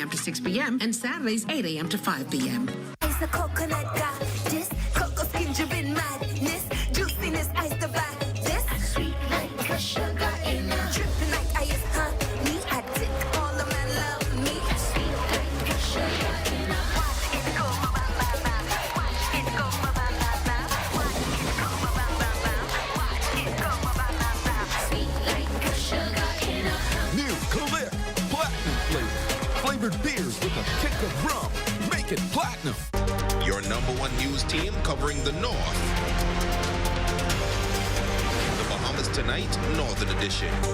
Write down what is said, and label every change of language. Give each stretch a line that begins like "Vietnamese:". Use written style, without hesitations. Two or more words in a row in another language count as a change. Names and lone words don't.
English: to 6 p.m. and Saturdays, 8 a.m. to 5 p.m. Ice the coconut got this, cocoa skin driven madness, juiciness ice the vibe this, sweet like a sugar in a dripping like ice honey, addict all of my love me, sweet like a sugar in a watch it go ba ba ba ba, watch it go ba ba ba ba, watch it go ba ba ba ba, watch it go ba ba ba ba, sweet like a sugar in a new clear platinum flavor, flavored beers with a kick of rum, make it platinum. Your #1 news team covering the North. The Bahamas Tonight, Northern Edition.